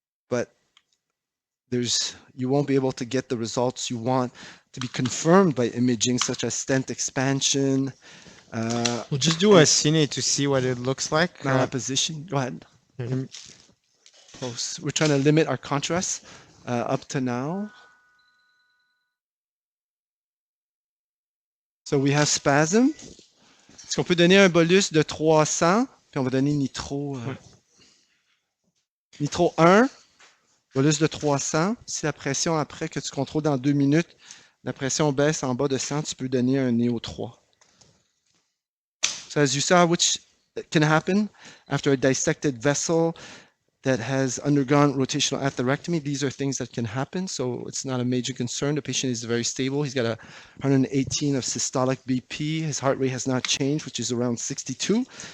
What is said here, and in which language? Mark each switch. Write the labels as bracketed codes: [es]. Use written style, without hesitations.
[en] But you won't be able to get the results you want to be confirmed by imaging, such as stent expansion. We'll just do a cine to see what it looks like. Position. Go ahead. Close. We're trying to limit our contrast up to now. So we have spasm. [fr] Est-ce qu'on peut donner un bolus de 300, puis on va donner nitro, nitro 1, bolus de 300. Si la pression après que tu contrôles dans 2 minutes, la pression baisse en bas de 100, tu peux donner un néo 3. [en] So as you saw, which can happen after a dissected vessel that has undergone rotational atherectomy, these are things that can happen, so it's not a major concern. The patient is very stable. He's got a 118 of systolic BP. His heart rate has not changed, which is around 62.